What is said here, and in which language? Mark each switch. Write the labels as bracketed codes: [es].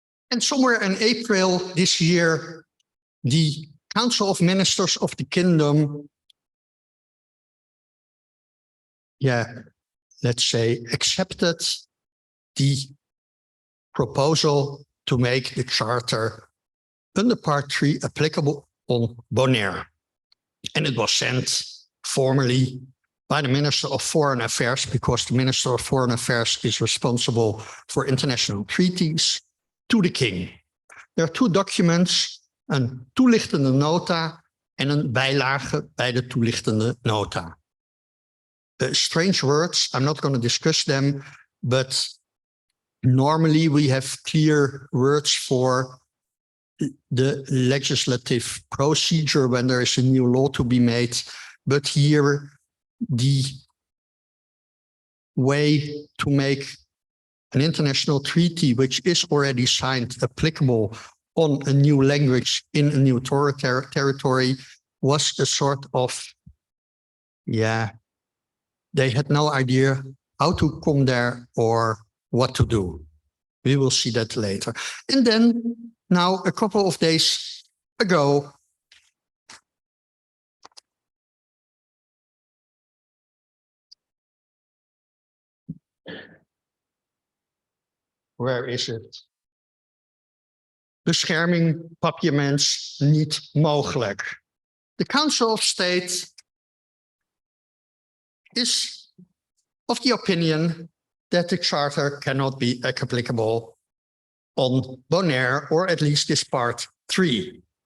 [en] And somewhere in April this year, the Council of Ministers of the Kingdom, let's say, accepted the proposal to make the charter under Part 3 applicable on Bonaire. And it was sent formally by the Minister of Foreign Affairs, because the Minister of Foreign Affairs is responsible for international treaties, to the King. There are two documents, [nl] een toelichtende nota en een bijlage bij de toelichtende nota. [en] Strange words, I'm not going to discuss them, but normally we have clear words for the legislative procedure when there is a new law to be made. But here, the way to make an international treaty, which is already signed, applicable on a new language in a new territory, was a sort of, they had no idea how to come there or what to do. We will see that later. And then now, a couple of days ago, where is it? [nl] Bescherming papiaments niet mogelijk. [en] The Council of State is of the opinion that the charter cannot be applicable on Bonaire, or at least this Part 3.